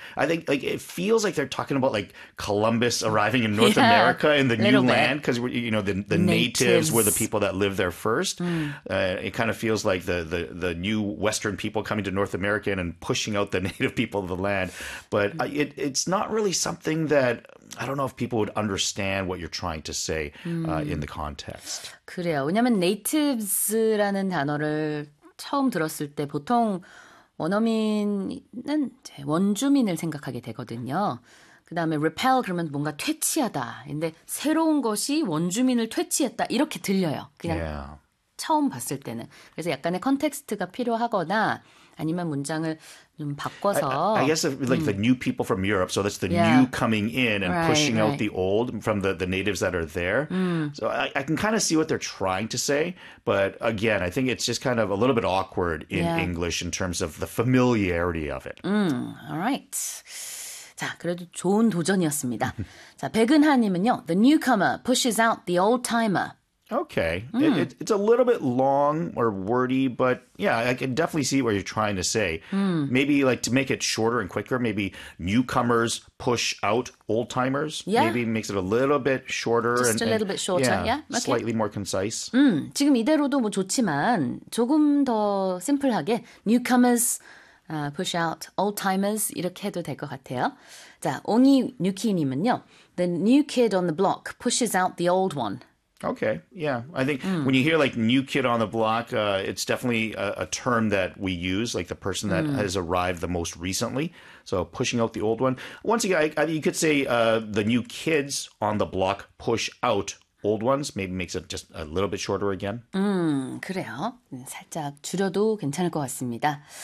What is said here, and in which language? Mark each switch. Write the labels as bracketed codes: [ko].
[en] I think like it feels like they're talking about like Columbus arriving in North America in the new land because, you know, the natives were the people that lived there first. It kind of feels like the new Western people coming to North America and pushing out the native people of the land. But it's not really something that I don't know if people would understand what you're trying to say in the context. [ko] 그래요. 왜냐하면 natives라는 단어를 처음 들었을 때 보통 원어민은 원주민을 생각하게 되거든요. 그 다음에 repel 그러면 뭔가 퇴치하다. 근데 새로운 것이 원주민을 퇴치했다. 이렇게 들려요. 그냥 처음 봤을 때는. 그래서 약간의 컨텍스트가 필요하거나 아니면 문장을 좀 바꿔서 [en] I guess if, like the new people from Europe, so that's the new coming in and pushing out the old from the natives that are there. So I can kind of see what they're trying to say, but again, I think it's just kind of a little bit awkward in English in terms of the familiarity of it. All right. [ko] 자, 그래도 좋은 도전이었습니다. 자, 백은하님은요, [en] the newcomer pushes out the old timer. Okay. It's a little bit long or wordy, but yeah, I can definitely see what you're trying to say. Maybe like to make it shorter and quicker, maybe newcomers push out old timers. Yeah. Maybe makes it a little bit shorter. Just a little bit shorter. Yeah. Okay. Slightly more concise. [ko] 지금 이대로도 뭐 좋지만 조금 더 심플하게 [en] newcomers push out old timers [ko] 이렇게 해도 될 것 같아요. 자, 옹이 뉴키님은요, [en] the new kid on the block pushes out the old one. Okay, yeah. I think when you hear like new kid on the block, it's definitely a term that we use, like the person that has arrived the most recently. So pushing out the old one. Once again, you could say the new kids on the block push out old ones. Maybe makes it just a little bit shorter again. [ko] 그래요. 살짝 줄여도 괜찮을 것 같습니다.